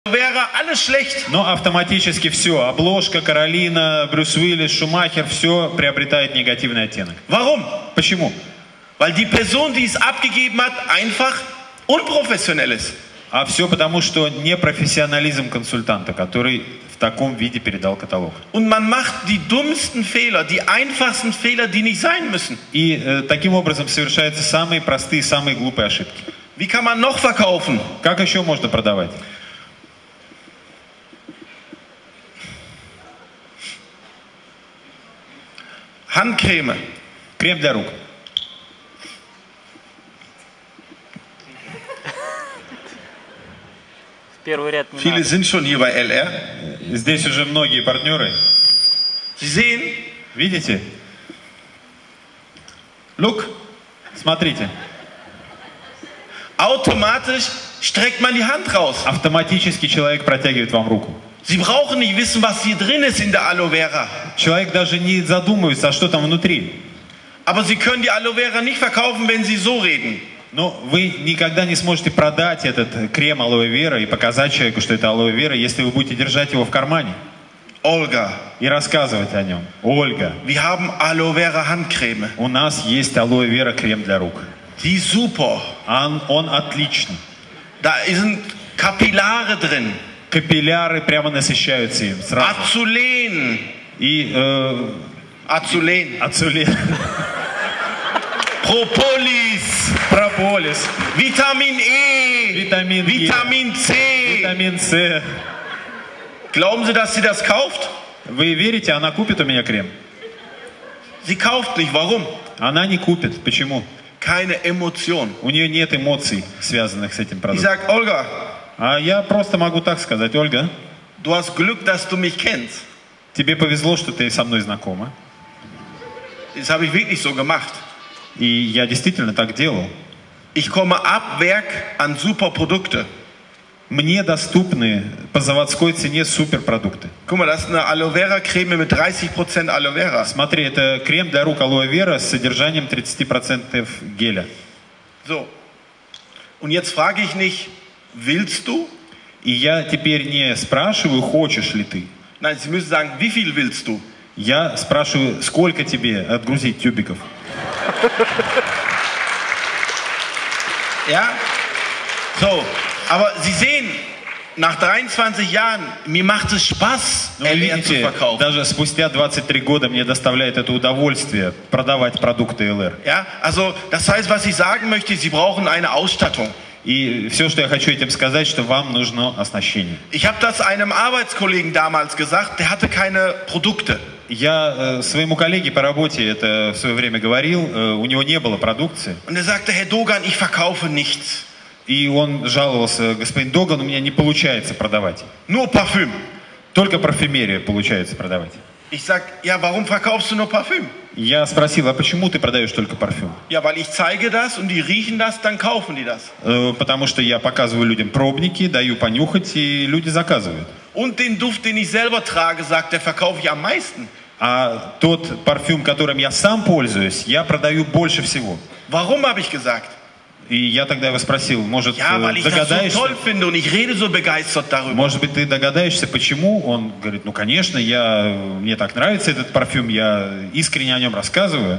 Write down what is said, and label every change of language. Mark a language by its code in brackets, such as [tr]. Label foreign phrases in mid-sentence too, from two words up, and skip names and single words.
[de] Vera, alles schlecht. [ru] Но автоматически все, обложка, Каролина, Брюс Уиллис, Шумахер, все приобретает негативный оттенок. [de] Warum? [ru] Почему? [de] Weil die Person, die es abgegeben hat, einfach unprofessionell ist. [ru] А все потому, что непрофессионализм консультанта, который в таком виде передал каталог. [de] Und man macht die dümmsten Fehler, die einfachsten Fehler, die nicht sein müssen. [ru] И таким образом совершаются самые простые, самые глупые ошибки. [de] Wie kann man noch verkaufen? [ru] Как еще можно продавать? [de] Handcreme. [ru] Крем для рук. Первый ряд не [de] Viele [ru] надо. [de] sind schon hier bei LR. [ru] Здесь уже многие партнеры. [de] Sie sehen, [ru] Видите? look, Смотрите. [de] automatisch streckt man die Hand raus. [ru] Автоматически человек протягивает вам руку. [de] Sie brauchen nicht wissen, was hier drin ist in der Aloe Vera. [ru] Человек даже не задумывается, а что там внутри. [de] Aber Sie können die Aloe Vera nicht verkaufen, wenn Sie so reden. [ru] Но вы никогда не сможете продать этот крем алоэ вера и показать человеку, что это алоэ вера, если вы будете держать его в кармане [de] Olga, [ru] и рассказывать о нем. Ольга, [de] wir haben Aloe Vera Handcreme. [ru] у нас есть алоэ вера крем для рук. [de] Die ist super. [ru] Он отличный. [de] Da sind Kapillare drin. [ru] Капилляры прямо насыщаются им сразу. [de] Azulen. [ru] И [de] Azulen. [ru] ацулен, [de] Propolis. [ru] прополис, [de] Vitamin E. [ru] Vitamin E. [de] Vitamin C. [ru] витамин С. [de] Glauben Sie, dass sie das kauft? [ru] Вы верите, она купит у меня крем? [de] Sie kauft nicht. Warum? [ru] Она не купит. Почему? [de] Keine Emotion. [ru] У нее нет эмоций, связанных с этим [de] Ich [ru] продуктом. [de] sag, Olga, [ru] А я просто могу так сказать: Ольга, [de] du hast Glück, dass du mich kennst. [ru] тебе повезло, что ты со мной знакома. [de] Das habe ich wirklich so gemacht. [ru] И я действительно так делал. [de] Ich komme ab Werk an super Produkte. [ru] Мне доступны по заводской цене суперпродукты. [de] Guck mal, das ist eine Aloe Vera Creme mit 30% Aloe Vera. [ru] Смотри, это крем для рук алоэ вера с содержанием 30% геля. [de] So. Und jetzt frage ich nicht, willst du? [ru] И я теперь не спрашиваю, хочешь ли ты. [de] Nein, Sie müssen sagen, wie viel willst du? [ru] Я спрашиваю, сколько тебе отгрузить тюбиков. [de] Ja? So. Aber Sie sehen, nach 23 Jahren, mir macht es Spaß, [ru] Но [de] LR zu [ru] видите, [de] verkaufen. [ru] даже спустя 23 года мне доставляет это удовольствие продавать продукты ЛР. [de] Ja? Also, das heißt, was ich sagen möchte, Sie brauchen eine Ausstattung. [ru] И все, что я хочу этим сказать, что вам нужно оснащение. [de] Ich habe das einem Arbeitskollegen damals gesagt, der hatte keine Produkte. [ru] Я своему коллеге по работе это в свое время говорил, у него не было продукции. [de] Und er sagte, Herr Dogan, ich verkaufe nichts. [ru] И он жаловался: господин Доган, у меня не получается продавать. [de] Nur Parfüm. [ru] Только парфюмерию получается продавать. [de] Ich sag, ja, warum verkaufst du nur Parfüm? [ru] Я спросил: а почему ты продаешь только парфюм? [de] Ja, weil ich zeige das und die riechen das, dann kaufen die das. [ru] Потому что я показываю людям пробники, даю понюхать, и люди заказывают. [de] Und den Duft, den ich selber trage, sagt er, verkaufe ich am meisten. [ru] А тот парфюм, которым я сам пользуюсь, я продаю больше всего. [de] Warum, habe ich gesagt? [ru] И я тогда его спросил: может, [de] Ja, weil ich das so [ru] догадаешься? [de] toll finde und ich rede so begeistert darüber. [ru] Может быть, ты догадаешься, почему? Он говорит: ну, конечно, мне так нравится этот парфюм, я искренне о нем рассказываю.